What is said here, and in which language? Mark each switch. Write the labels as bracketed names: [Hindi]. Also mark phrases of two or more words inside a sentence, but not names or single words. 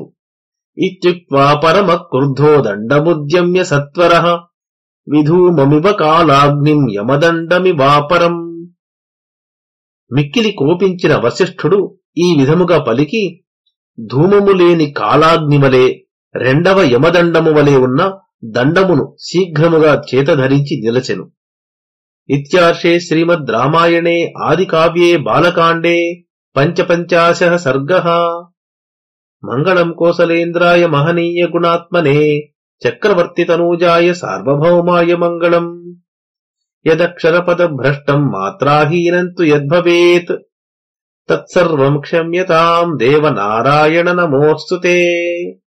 [Sanskrit] इत्युक्त्वा परम क्रुद्धो दण्डमुद्यम्य सत्वरः विधूममिव कालाग्निं यमदण्डमिवापरं. [Telugu] మిక్కిలి కోపించిన వశిష్ఠుడు ఈ విధముగా పలికి ధూమము లేని కాలాగ్నివలే రెండవ యమదండము వలె ఉన్న దండమును శీఘ్రముగా చేతధరించి నిలచెను. [Sanskrit] इत्यार्षे श्रीमद् रामायणे आदिकाव्ये बालकाण्डे पञ्चपञ्चाशः सर्गः। मङ्गलम् कोसलेन्द्राय महनीय गुणात्मने चक्रवर्तितनूजाय सार्वभौमाय मङ्गलम्। यदक्षरपदभ्रष्टम् मात्राहीनम् तु यद्भवेत् तत्सर्वम् क्षम्यताम् देवनारायण नमोऽस्तु ते।